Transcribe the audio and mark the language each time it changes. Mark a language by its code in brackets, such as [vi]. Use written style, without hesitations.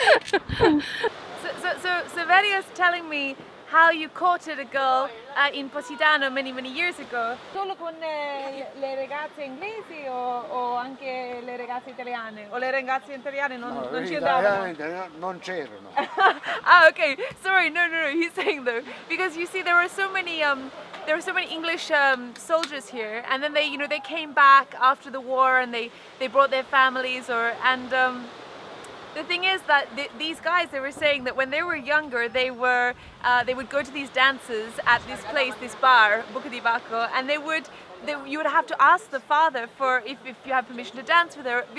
[en] So Veria's telling me how you courted a girl in Positano many years ago. [it] Solo con le ragazze inglesi o anche le ragazze italiane? O le ragazze italiane non ci andavano? Non c'erano. [en] Ah, okay. Sorry, no. He's saying though, because you see, there were so many English soldiers here, and then they came back after the war, and they brought their families, the thing is that these guys, they were saying that when they were younger, they would go to these dances at this place, this bar, Buca di Bacco, and you would have to ask the father for if you have permission to dance with her.